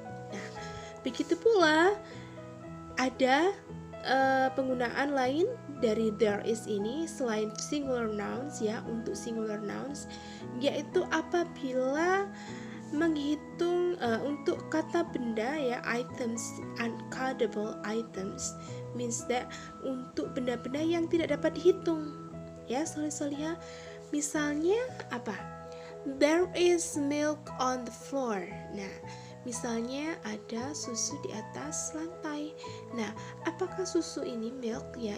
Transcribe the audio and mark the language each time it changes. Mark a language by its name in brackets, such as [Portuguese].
[Indonesian] Nah, begitu pula ada penggunaan lain dari there is ini selain singular nouns ya, untuk singular nouns, yaitu apabila menghitung untuk kata benda ya, [English] items, uncountable items, means that [Indonesian] untuk benda-benda yang tidak dapat dihitung ya, Salih-Salihah. Misalnya apa? [English] There is milk on the floor. [Indonesian] Nah, misalnya ada susu di atas lantai. Nah, apakah susu ini milk ya?